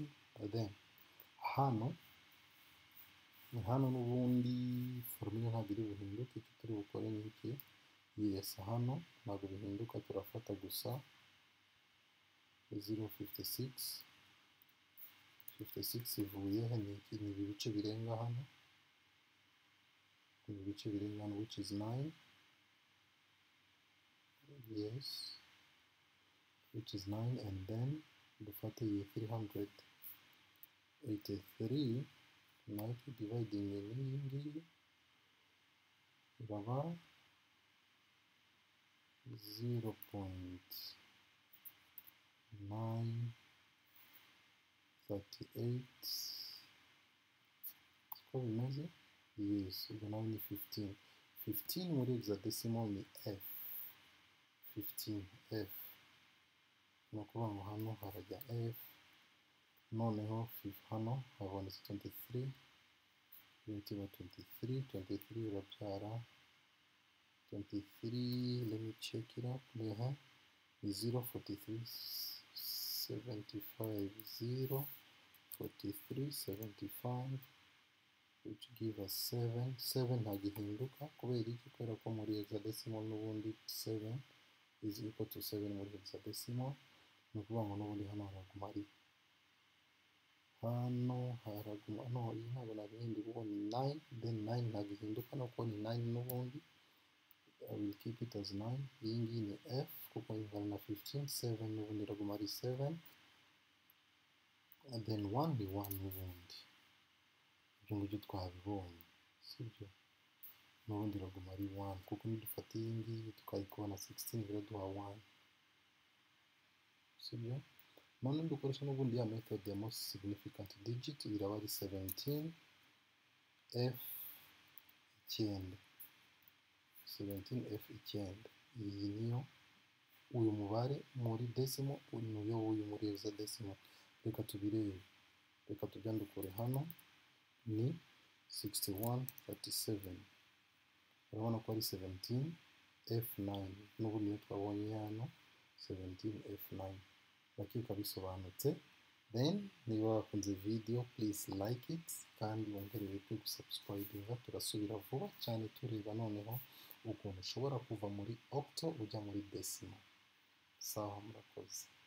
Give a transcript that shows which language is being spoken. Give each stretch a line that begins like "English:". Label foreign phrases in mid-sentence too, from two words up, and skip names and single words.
Kinyarwanda: Then hano n'ubundi formule ntabwo iri buhinduke, icyo turi bukore ni iki? Yes, hano ntabwo bihinduka, turafata gusa 0.56 ivuye he? Ni ibi bice birenga hano,
English: which is 9. Yes, which is 9, and then
Kinyarwanda: dufate iyi 383 nayo dividing n'iyi ngiyi iraba 0.938. Siko bimeze? Yes, ubwo nawe ni 15 muri hexadecimal ni F. 15F. Ni ukuvuga ngo hano harajya F, noneho hano habonetse 23, irahita 23 urabyara 23.
English: Let me check it up.
Kinyarwanda: Ni 0.4375, 0.4375,
English: which give us
Kinyarwanda: 7 ntagihinduka. Kubera iki? Kubera ko muri hexadecimal n'ubundi
English: 7 is equal to 7
Kinyarwanda: muri hexadecimal. Ni ukuvuga ngo n'ubundi hano haraguma ari hano haraguma no iyi ntabwo nabihinduye kuko ni 9, then 9 ntabwo ihinduka nuko ni 9 n'ubundi.
English: I will keep it as 9.
Kinyarwanda: Iyi ngiyi ni f kuko ingana na 15, 7 n'ubundi iraguma ari 7,
English: and then
Kinyarwanda: 1 ni 1 n'ubundi. Ibyo ngibyo twabibonye, sibyo? N'ubundi iraguma ari 1 kuko nidufata iyi ngiyi tukayikubana 16 biraduha 1, sibyo? None dukoresha n'ubundi ya method ya
English: most significant digit,
Kinyarwanda: iraba ari 17 f 9, 17 f 9. Iyi niyo uyu mubare muri decimal, uyu uyu muri hexadecimal. Reka tubirebe, reka tubyandukure hano ni 6137. Urabona ko ari 17 f9 n'ubundi niyo twabonye hano 17 f9. Bakeka bisobanutse. Then niba wakunze video
English: please like it
Kinyarwanda: kandi wongere wibuke gusubscribinga. Turasubira vuba cyane tureba noneho ukuntu ushobora kuva muri octo ujya muri decimal. Sawa, murakoze.